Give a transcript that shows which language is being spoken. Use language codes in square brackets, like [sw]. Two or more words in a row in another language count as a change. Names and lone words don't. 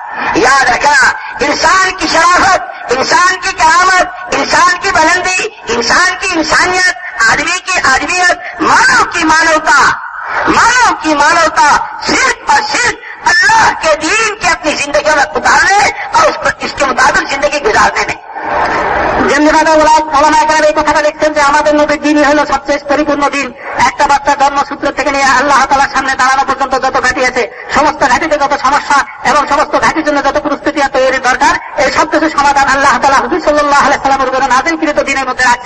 [ur] یاد رکھنا، انسان کی شرافت، انسان کی کرامت، انسان کی بلندی، انسان کی انسانیت، آدمی کی آدمیت، مانو کی مانوتا صرف اور صرف اللہ کے دین کے اپنی زندگیوں میں اتارنے اور اس کے مطابق زندگی گزارنے میں. [bn] এই কথাটা লিখছেন যে আমাদের নবীর দিনই হলো সবচেয়ে পরিপূর্ণ দিন. একটা বাচ্চা জন্মসূত্র থেকে নিয়ে আল্লাহ তাআলার সামনে দাঁড়ানো পর্যন্ত যত ঘাঁটি আছে, সমস্ত ঘাঁটিতে যত সমস্যা এবং সমস্ত ঘাঁটির জন্য যত প্রস্তুতি তৈরির দরকার, এই সব কিছু সমাধান আল্লাহ তাআলা হুজুর [ar] صلى الله عليه [bn] সাল্লামের উপর নাযিলকৃত দিনের মধ্যে রাখছেন.